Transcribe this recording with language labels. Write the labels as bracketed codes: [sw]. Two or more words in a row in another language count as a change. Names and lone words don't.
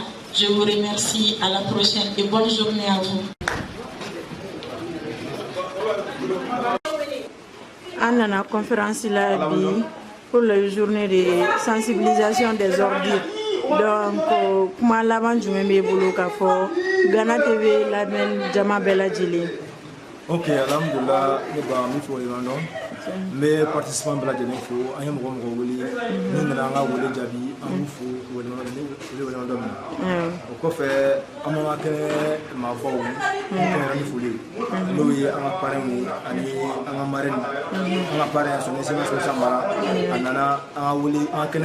[fr] Je vous remercie, à la prochaine et bonne journée à vous. Anna conférence là pour la journée de sensibilisation des ordures. [bm] Donc kuma laban jumɛn bɛ bolo k'a fɔ Ghana TV labɛn jama bɛɛ lajɛlen. Ok, alhamdulillah, ne ba mi fo yɔrɔ dɔn n bɛ participant bɛɛ lajɛlen fo an ye mɔgɔ mɔgɔ wele n'u nana an ka wele jaabi an b'u fo wele dɔ min na o kɔfɛ an b'an ka kɛnɛ maabaw kɛnɛ ni foli n'o ye an ka parrain ye ani an ka marraine an ka parrain [fr] son excellence [bm] Musa Mara a nana an ka wele an ka